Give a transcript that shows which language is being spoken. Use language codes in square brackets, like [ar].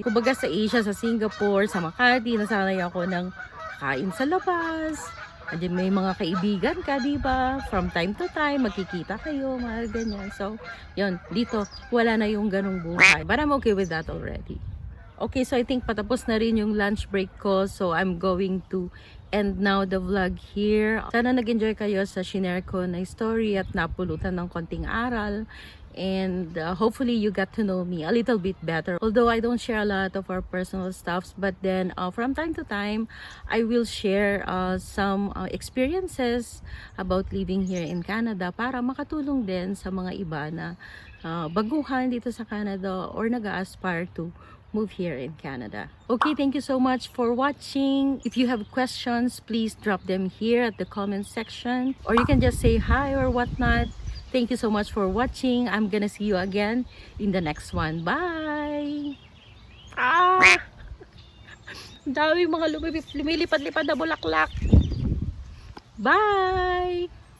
[tl] Kumbaga sa Asia, sa Singapore, sa Makati, nasanay ako ng kain sa labas. Andiyan may mga kaibigan ka, diba? From time to time, magkikita kayo, mga ganyan. So, yun, dito, wala na yung ganong buhay. [en] But I'm okay with that already. Okay, so I think [tl] patapos na rin yung lunch break ko. [en] So, I'm going to end now the vlog here. [tl] Sana nag-enjoy kayo sa shinare ko na story [en] at napulutan ng konting aral. And hopefully you got to know me a little bit better. Although I don't share a lot of our personal stuffs, but then from time to time, I will share some experiences about living here in Canada [tl] para makatulong din sa mga iba na baguhan dito sa Canada [en] or nag-aspire to move here in Canada. Okay, thank you so much for watching. If you have questions, please drop them here at the comment section, or you can just say hi or whatnot. Thank you so much for watching. I'm gonna see you again in the next one. Bye! [tl] Ang daming mga lumilipad-lipad na bulaklak. Bye!